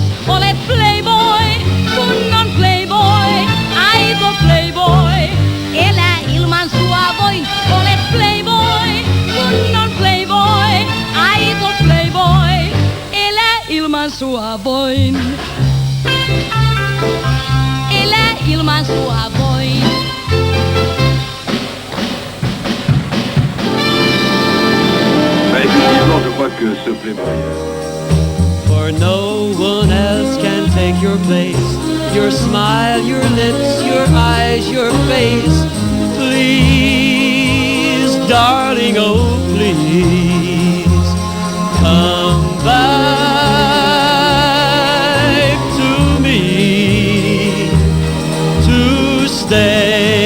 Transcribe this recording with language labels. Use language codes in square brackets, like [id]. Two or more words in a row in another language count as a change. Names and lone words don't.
[fi] Ole playboy, kunnon playboy, aito playboy, elä ilman sua voin. Ole playboy, kunnon playboy, aito playboy, elä ilman sua voin. Elä ilman sua voin. [fr] Effectivement, je crois que ce Playboy. [en] For no one else can take your place. Your smile, your lips, your eyes, your face. Please, darling, oh please, come back to me to stay.